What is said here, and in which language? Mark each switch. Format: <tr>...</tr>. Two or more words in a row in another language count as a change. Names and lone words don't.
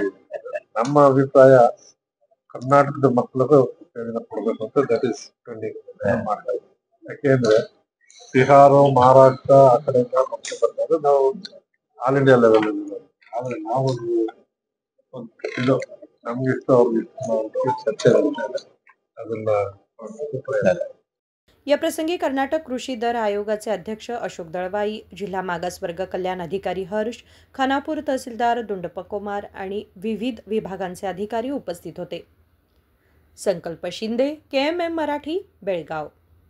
<kn>ನಮ್ಮ ಅಭಿಪ್ರಾಯ ಕರ್ನಾಟಕದ ಮಕ್ಕಳಿಗೂ ಕೊಡ್ಬೇಕು ಅಂತ</kn> <en>that is trending</en> <kn>ಮಾಡ್ತಾ ಇದ್ದೀವಿ. ಯಾಕೆಂದ್ರೆ ಬಿಹಾರ, ಮಹಾರಾಷ್ಟ್ರ ಆ ಕಡೆಯಿಂದ ಮಕ್ಕಳು ಬರ್ತಾರೆ. ನಾವು</kn> <en>all India level</en> <kn>ಆದ್ರೆ ನಾವು ಇದು ನಮ್ಗಿಷ್ಟ ಅವ್ರಿಗೆ ಚರ್ಚೆ ನಡೀತಾ ಇದೆ. ಅದನ್ನ</kn> <mr>या प्रसंगी कर्नाटक कृषी दर आयोगाचे अध्यक्ष अशोक दळवाई, जिल्हा मागासवर्ग कल्याण अधिकारी हर्ष, खानापूर तहसीलदार दुंडप्प कुमार आणि विविध विभागांचे अधिकारी उपस्थित होते. संकल्प शिंदे, KMM मराठी, बेळगाव.</mr>